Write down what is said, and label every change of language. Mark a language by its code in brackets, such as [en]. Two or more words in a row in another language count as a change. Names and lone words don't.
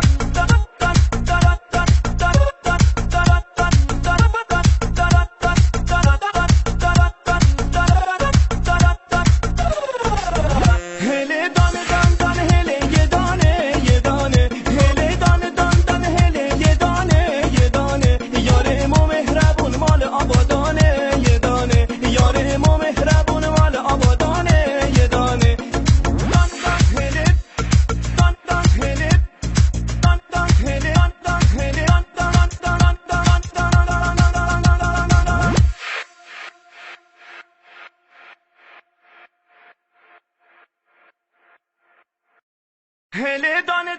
[fa] hele dane dan dane hele ye dane ye dane hele dane dan dane hele ye dane ye dane yar ما مهربون مال آبادانه ye dane yar ما مهربون مال آبادانه ye dane dan dan hele dan dan hele dan dan hele dan dan hele dan dan dan dan hele